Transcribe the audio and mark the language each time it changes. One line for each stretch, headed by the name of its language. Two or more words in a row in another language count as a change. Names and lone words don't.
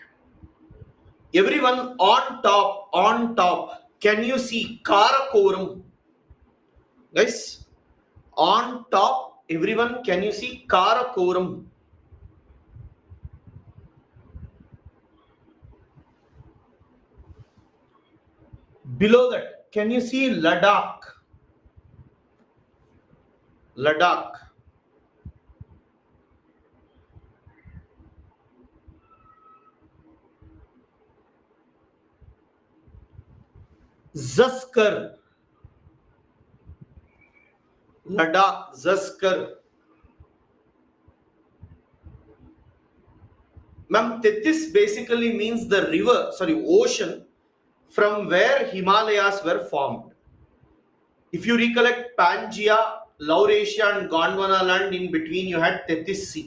English: Everyone, on top, can you see Karakoram? Guys, on top, everyone, can you see Karakoram? Below that, can you see Ladakh? Ladakh. Zaskar. Ladakh, Zaskar. Ma'am, Tethys basically means the ocean from where Himalayas were formed. If you recollect Pangaea, Laurasia and Gondwana land, in between you had Tethys Sea.